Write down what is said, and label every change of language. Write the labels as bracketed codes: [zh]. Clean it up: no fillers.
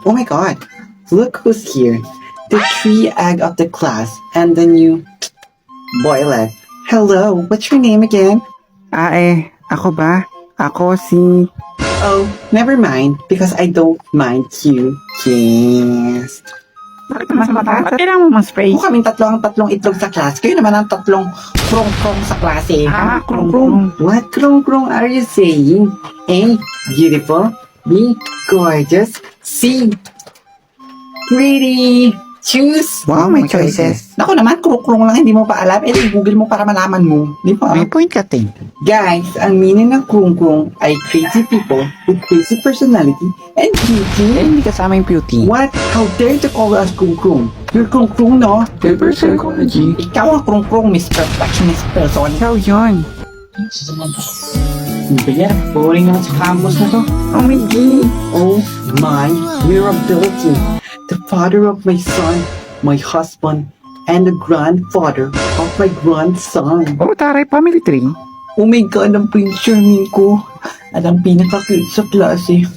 [en] Oh my God! Look who's here. The tree egg of the class and the new boylet. Hello, what's your name again? [tl] Ako ba? Ako si... [en] Oh, never mind, because I don't mind you. Yes. [tl] Bakit mas mata? Ba't kailangan mo mag-spray? Kung kaming tatlong itlog sa class, kayo naman ang tatlong krong-krong sa klase. krong-krong. [en] What krong-krong are you saying? A, beautiful. B, gorgeous. C, pretty. Choose. Wow, my choices. [tl] Naku naman, krong-krong lang, hindi mo pa alam. Google mo para malaman mo. Di ba? May point ka, te. [en] Guys, [tl] ang meaning ng krong-krong ay [en] crazy people with crazy personality and beauty. [tl] Hindi kasama yung beauty. [en] What? How dare you call us krong-krong? You're krong-krong, no? Paper psychology. [tl] Ikaw ang krong-krong, [en] Miss Perfectionist person. [tl] Ikaw yun. Kaya, boring naman sa campus na to. [en] Oh my God. Oh my mirability. The father of my son, my husband, and the grandfather of my grandson. Oh, taray, family tree. Oh my God, ang Prince Charming ko. [tl] At ang pinaka-cute sa klase.